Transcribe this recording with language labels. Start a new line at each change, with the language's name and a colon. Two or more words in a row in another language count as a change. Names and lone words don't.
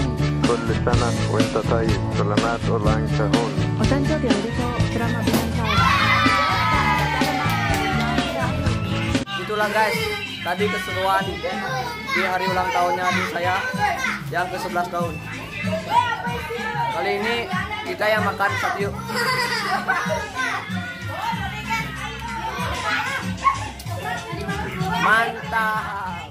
Arabic: كل سنة وانت طيب.
Indonesian: Selamat ulang tahun.
Japanese: お誕生日おめでとう。
Indonesian: Selamat ulang tahun. Itulah guys, tadi keseruan di hari ulang tahunnya adik saya yang ke-11 tahun. Kali ini kita yang makan satu yuk. Mantap.